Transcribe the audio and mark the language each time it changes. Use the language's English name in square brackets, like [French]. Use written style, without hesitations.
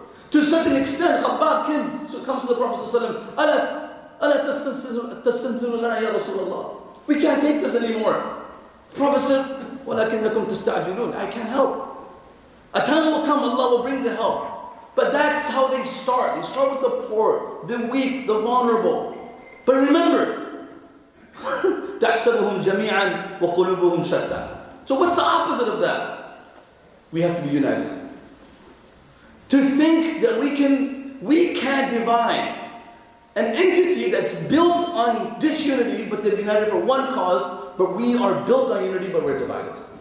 [English] To such an extent, Khabbab comes to the Prophet sallallahu alaihi wasallam, [Arabic] Ala tastanziru lana ya Rasulullah. [English] We can't take this anymore. The Prophet said, [Arabic] وَلَكِنَّكُمْ تَسْتَعْجِلُونَ [English] I can't help. A time will come, Allah will bring the help. But that's how they start. They start with the poor, the weak, the vulnerable. But remember, [Arabic] تَحْسَبُهُمْ جَمِيعًا وَقُلُوبُهُمْ شَتَّى. [English] So what's the opposite of that? We have to be united. To think that we can't divide an entity that's built on disunity, but they're united for one cause, but we are built on unity, but we're divided.